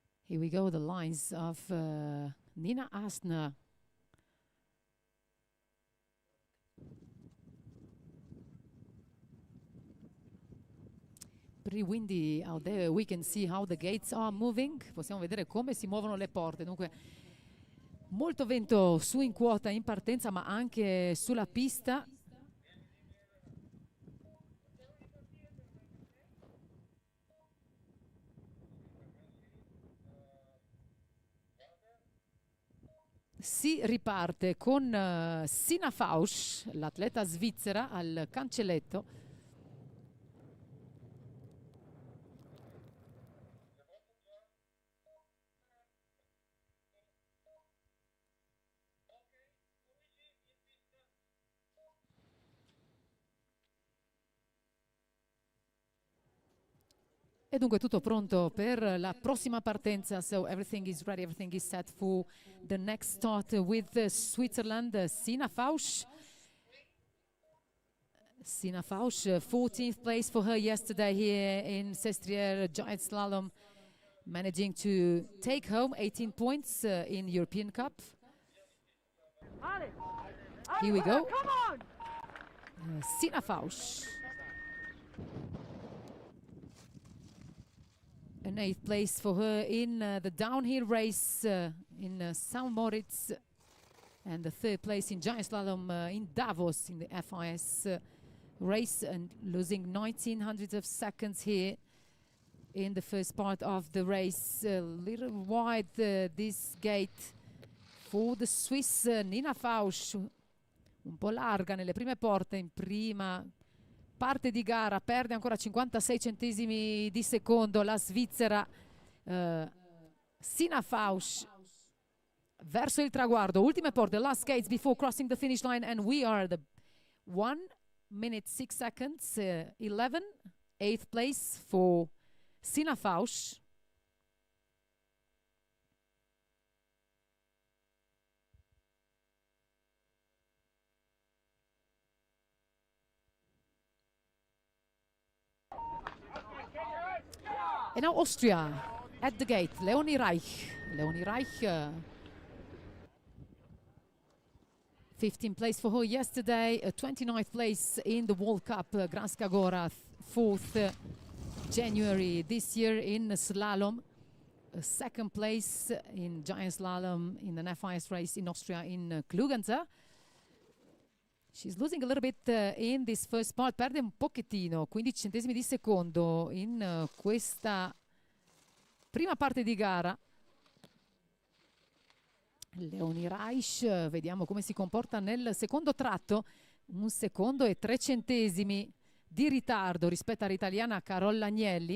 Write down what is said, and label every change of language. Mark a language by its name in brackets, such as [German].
[English] Here we go, the lines of Nina Asner. Pretty windy out there. We can see how the gates are moving. [Italian] Possiamo vedere come si muovono le porte. Dunque, molto vento su in quota in partenza, ma anche sulla pista. Si riparte con Sina Fausch, l'atleta svizzera, al cancelletto. E dunque tutto pronto per la prossima partenza. [English] So everything is ready, everything is set for the next start with Switzerland. Sina Fausch. Sina Fausch, 14th place for her yesterday here in Sestriere Giant Slalom, managing to take home 18 points in European Cup. Here we go. Sina Fausch. An 8th place for her in the downhill race in St. Moritz, and the 3rd place in giant slalom in Davos in the FIS race, and losing 19 hundredths of seconds here in the first part of the race. A little wide this gate for the Swiss Nina Fausch, [Italian] un po' larga nelle prime porte in prima parte di gara, perde ancora 56 centesimi di secondo la svizzera Sina Fausch verso il traguardo. Ultime porte, [English] last gates before crossing the finish line, and we are the 1 minute 6 seconds 11, 8th place for Sina Fausch. And now Austria at the gate, Leonie Reich. Leonie Reich, 15th place for her yesterday, 29th place in the World Cup, Granska Gora, 4th January this year in slalom. second place in giant slalom in an FIS race in Austria in Klugenza. She's losing a little bit in this first part, [Italian] perde un pochettino, 15 centesimi di secondo in questa prima parte di gara. Leonie Reich, vediamo come si comporta nel secondo tratto, 1 secondo e 3 centesimi di ritardo rispetto all'italiana Carola Agnelli.